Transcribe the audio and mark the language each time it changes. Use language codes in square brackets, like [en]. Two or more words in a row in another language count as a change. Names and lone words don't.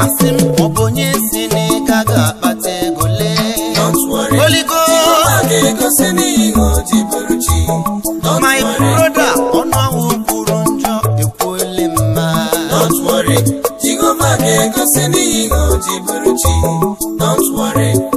[ig] Asị m, ọ bụ onye si na ị gaghị akpata ego lee? [en] Don't worry, Holy Ghost. [ig] Jehovah ga-egosi n'ihe o ji bụrụ chi. [en] Don't My worry. brother, [ig] ọnụ ahụ kwuru njọ ekwuole mma. [en] Don't worry, [ig] Jehovah ga-egosi n'ihe o ji bụrụ chi. [en] Don't worry.